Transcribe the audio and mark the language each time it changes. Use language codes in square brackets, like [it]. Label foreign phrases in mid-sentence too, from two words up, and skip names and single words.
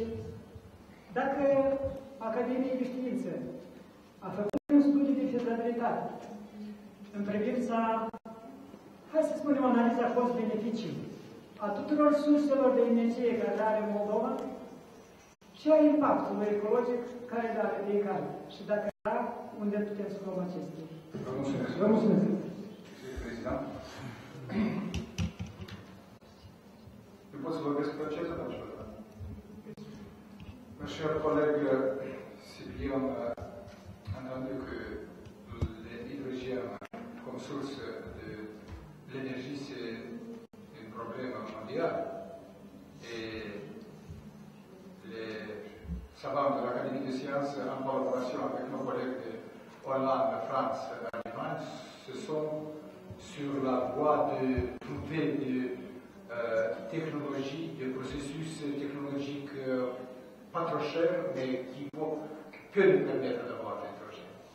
[ro] Dacă Academia de Știință a făcut un studiu de fezabilitate în privința, hai să spunem, analiza cost-beneficii a tuturor surselor de energie care le are Moldova și a impactului ecologic care le are fiecare. Și dacă da, unde putem să luăm acestea? Vă mulțumesc. Vă mulțumesc. Prezident. Eu pot să vorbesc cu acesta, pentru că [fr] mon cher collègue, c'est bien entendu que l'hydrogène comme source de l'énergie, c'est un problème mondial. Et les savants de l'Académie des sciences, en collaboration avec nos collègues de Hollande, France et Allemagne, se sont sur la voie de trouver des technologies, des processus technologiques pas trop chers, mais qui peuvent nous permettre d'avoir l'hydrogène.